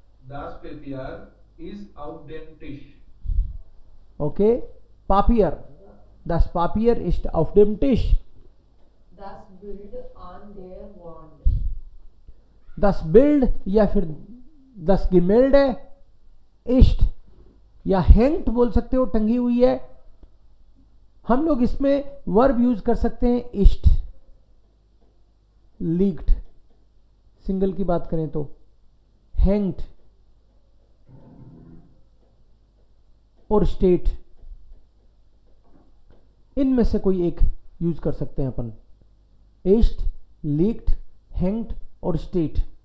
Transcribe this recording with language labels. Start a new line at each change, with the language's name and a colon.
German: Das Papier is auf dem Tisch. ओके, पापियर, das Papier ist auf dem Tisch. Das Bild an der Wand. das Bild
Hindi: या फिर
German: das Gemälde ist
Hindi: या
German: hängt
Hindi: बोल सकते हो, टंगी हुई है. हम लोग इसमें वर्ब यूज कर सकते हैं
German: ist, liegt,
Hindi: सिंगल की बात करें तो
German: hängt
Hindi: और स्टेट, इनमें से कोई एक यूज कर सकते हैं अपन.
German: ist, liegt, hängt
Hindi: और
German: स्टेट.